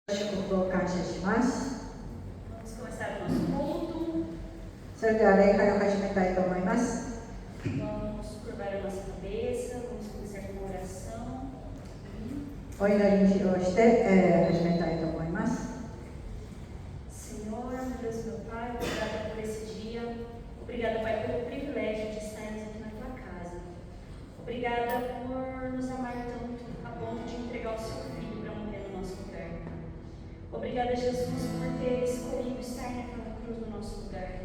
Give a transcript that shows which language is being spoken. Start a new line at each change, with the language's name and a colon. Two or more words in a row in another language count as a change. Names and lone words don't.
Japanese: 祝福を感謝します。
Portuguese: Vamos começar o nosso culto.
Japanese: それでは礼拝を始めたいと思います。
Portuguese: Vamos curvar a nossa cabeça. Vamos começar com uma oração.
Japanese: お祈りをして、始めたいと思います。
Portuguese: Senhor, Deus meu Pai, obrigada por esse dia. Obrigada, Pai, pelo privilégio de estarmos aqui na Tua casa. Obrigada por nos amar tanto a ponto de entregar o Seu Filho para morrer no nosso lugar. Obrigada, Jesus, por ter escolhido estar naquela cruz no nosso lugar.